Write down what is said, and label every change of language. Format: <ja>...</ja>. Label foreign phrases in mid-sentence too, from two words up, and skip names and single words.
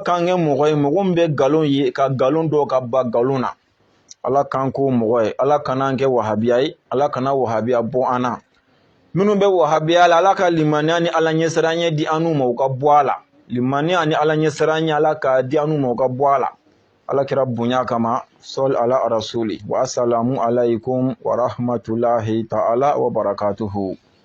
<bm>k'an kɛ mɔgɔ ye mɔgɔ min bɛ nkalon ye ka nkalon dɔn ka ba nkalon na ala k'an k'o mɔgɔ ye ala kan'an kɛ wahabiya ye ala kana wahabiya bɔ an na minnu bɛ wahabiya la ala ka limaniya ni ala ɲɛsiranya di an n'u ma u ka bɔ a la limaniya ni ala ɲɛsiranya ala k'a di an n'u ma u ka bɔ a la ala kɛra bonya kama</bm> <ar>صلى على رسول والسلام عليكم ورحمة الله تعالى وبركاته</ar>